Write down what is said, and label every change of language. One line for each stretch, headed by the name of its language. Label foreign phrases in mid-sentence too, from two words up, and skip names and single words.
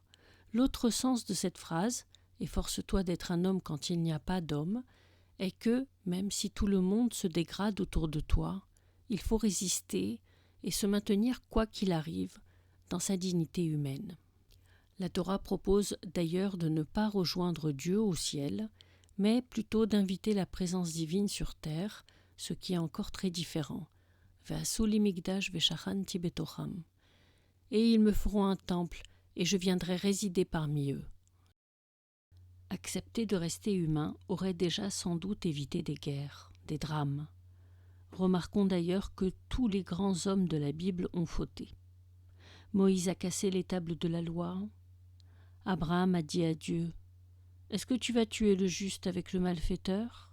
French: L'autre sens de cette phrase, « Efforce-toi d'être un homme quand il n'y a pas d'homme », est que, même si tout le monde se dégrade autour de toi, il faut résister et se maintenir quoi qu'il arrive dans sa dignité humaine. La Torah propose d'ailleurs de ne pas rejoindre Dieu au ciel, mais plutôt d'inviter la présence divine sur terre, ce qui est encore très différent.
Hebrew: ועשו מקדש ושכנתי בתוכם.
French: Et ils me feront un temple, et je viendrai résider parmi eux. Accepter de rester humain aurait déjà sans doute évité des guerres, des drames. Remarquons d'ailleurs que tous les grands hommes de la Bible ont fauté. Moïse a cassé les tables de la loi. Abraham a dit à Dieu « Est-ce que tu vas tuer le juste avec le malfaiteur ?»